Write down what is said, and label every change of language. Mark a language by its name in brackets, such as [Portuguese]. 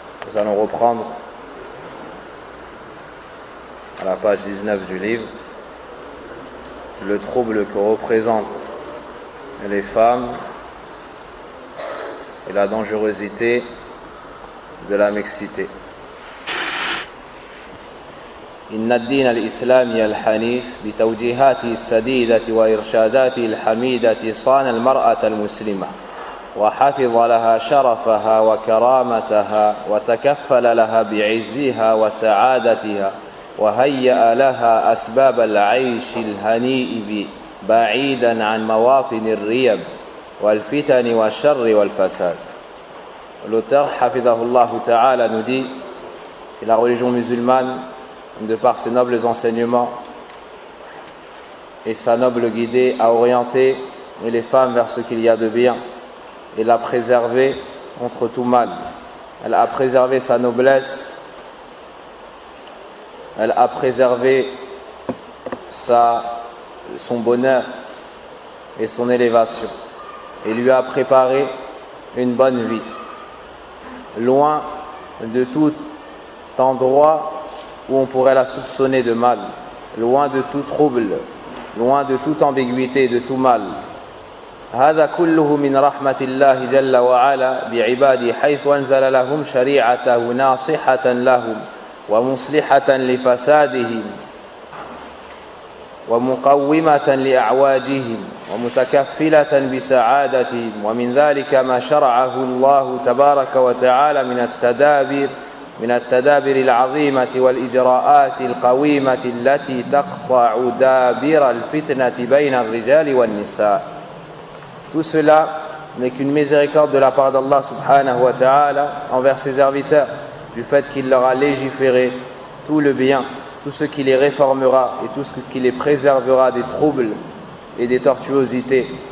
[French] Nous allons reprendre à la page 19 du livre le trouble que représentent les femmes et la dangerosité de la mixité. [Arabic] إن الدين الإسلامي الحنيف بتوجيهاته السديدة وإرشاداته الحميدة صان المرأة المسلمة وحفظ لها شرفها وكرامتها وتكفل لها بعزها وسعادتها وهيأ لها أسباب العيش الهنيء بعيدا عن مواطن الريب والفتن والشر والفساد. لوتر حفظه الله تعالى ندي إلى [French] religion musulmane de par ses nobles enseignements et sa noble guidée a orienté les femmes vers ce qu'il y a de bien et l'a préservée contre tout mal. Elle a préservé sa noblesse, elle a préservé son bonheur et son élévation et lui a préparé une bonne vie. Loin de tout endroit où on pourrait la soupçonner de mal, loin de tout trouble, loin de toute ambiguïté, de tout mal. [Arabic] هذا كله من رحمة الله جل وعلا بعباده حيث أنزل لهم شريعته ناصحة لهم ومصلحة لفسادهم ومقومة لأعواجهم ومتكفلة بسعادتهم ومن ذلك ما شرعه الله تبارك وتعالى من التدابير من التدابير العظيمة والإجراءات القويمة التي تقطع دابر الفتنة بين الرجال والنساء. [French] Tout cela n'est qu'une miséricorde de la part d'Allah subhanahu wa ta'ala envers ses serviteurs, du fait qu'il leur a légiféré tout le bien, tout ce qui les réformera et tout ce qui les préservera des troubles et des tortuosités.